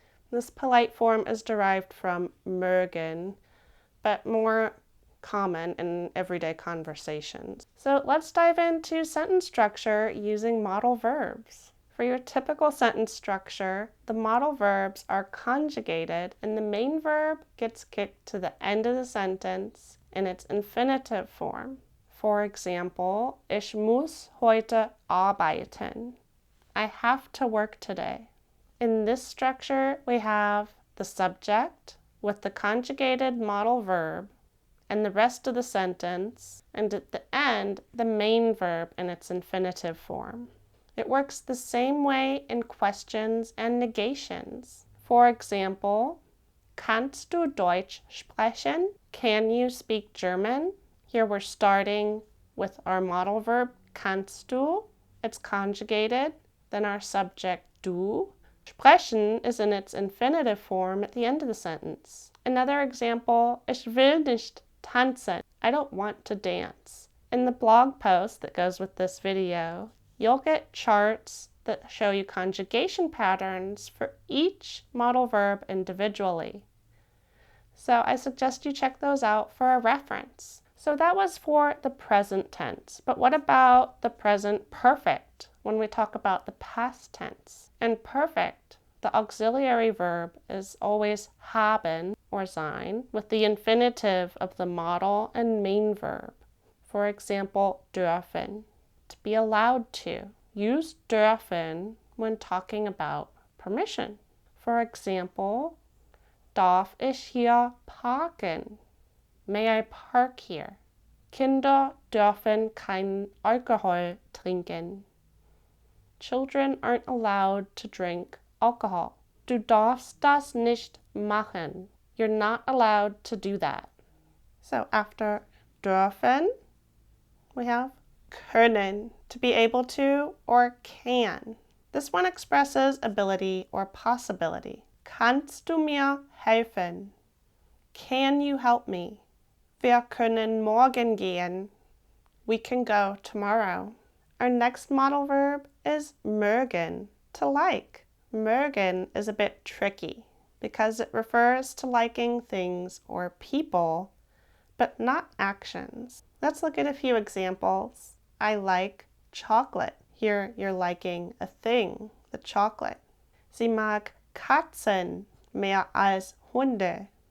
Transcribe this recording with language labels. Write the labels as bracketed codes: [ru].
[en] This polite form is derived from mögen, but more common in everyday conversations. So let's dive into sentence structure using modal verbs. For your typical sentence structure, the modal verbs are conjugated and the main verb gets kicked to the end of the sentence in its infinitive form. For example, [de] ich muss heute arbeiten. [en] I have to work today. In this structure, we have the subject with the conjugated modal verb and the rest of the sentence, and at the end, the main verb in its infinitive form. It works the same way in questions and negations. For example, [de] kannst du Deutsch sprechen? [en] Can you speak German? Here we're starting with our modal verb, [de] kannst du. [en] It's conjugated, then our subject, du. Sprechen is in its infinitive form at the end of the sentence. Another example, [de] ich will nicht tanzen. [en] I don't want to dance. In the blog post that goes with this video, you'll get charts that show you conjugation patterns for each modal verb individually. So I suggest you check those out for a reference. So that was for the present tense, but what about the present perfect when we talk about the past tense? In perfect, the auxiliary verb is always haben or sein with the infinitive of the modal and main verb. For example, dürfen, to be allowed to. Use dürfen when talking about permission. For example, [de] darf ich hier parken? [en] May I park here? [de] Kinder dürfen kein Alkohol trinken. [en] Children aren't allowed to drink alcohol. [de] Du darfst das nicht machen. [en] You're not allowed to do that. So after dürfen, we have können, to be able to or can. This one expresses ability or possibility. [de] Kannst du mir helfen? [en] Can you help me? [de] Wir können morgen gehen. [en] We can go tomorrow. Our next modal verb is mögen, to like. Mögen is a bit tricky because it refers to liking things or people, but not actions. Let's look at a few examples. I like chocolate. Here you're liking a thing, the chocolate. [de] Sie mag Katzen mehr als Hunde.